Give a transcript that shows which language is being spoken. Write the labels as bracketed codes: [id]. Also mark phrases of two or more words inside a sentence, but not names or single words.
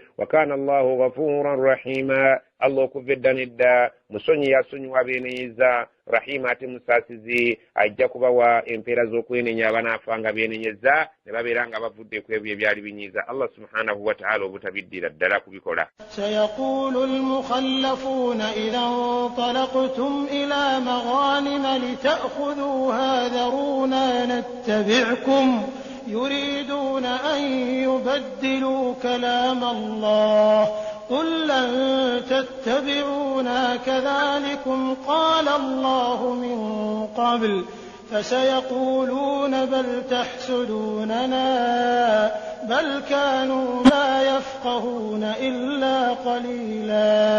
[ar] وكان الله غفورا رحيما. [lg] Allah okuvedda nedda musonyi yasonyiwa beenenyeza rahima ate musaasizi ajja kubawa empeera z'okwenenya abanaafanga beenenyeza ne babeera nga bavudde ku ebyo ebyali binyiiza [ar] الله سبحانه وتعالى [lg] obutabiddira ddala kubikola. [ar] سيقول المخلفون إذا انطلقتم إلى مغانم لتأخذوها ذرونا نتبعكم يريدون أن يبدلوا كلام الله قل لن تتبعونا كذلكم قال الله من قبل فسيقولون بل تحسدوننا بل كانوا لا يفقهون إلا قليلا.